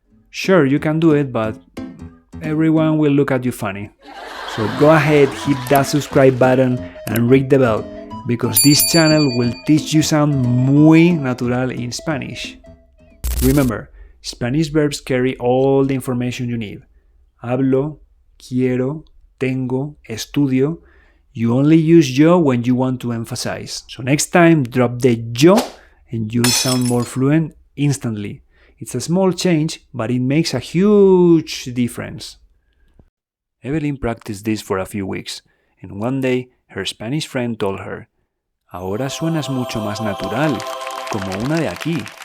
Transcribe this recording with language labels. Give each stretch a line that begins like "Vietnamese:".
English: Sure, you can do it, but everyone will look at you funny. So go ahead, hit that subscribe button and ring the bell, because this channel will teach you sound
Spanish: muy natural
English: in Spanish. Remember, Spanish verbs carry all the information you need.
Spanish: Hablo, quiero, tengo, estudio.
English: You only use yo when you want to emphasize. So next time, drop the yo and you'll sound more fluent instantly. It's a small change, but it makes a huge difference. Evelyn practiced this for a few weeks, and one day her Spanish friend told her,
Spanish: Ahora suenas mucho más natural, como una de aquí.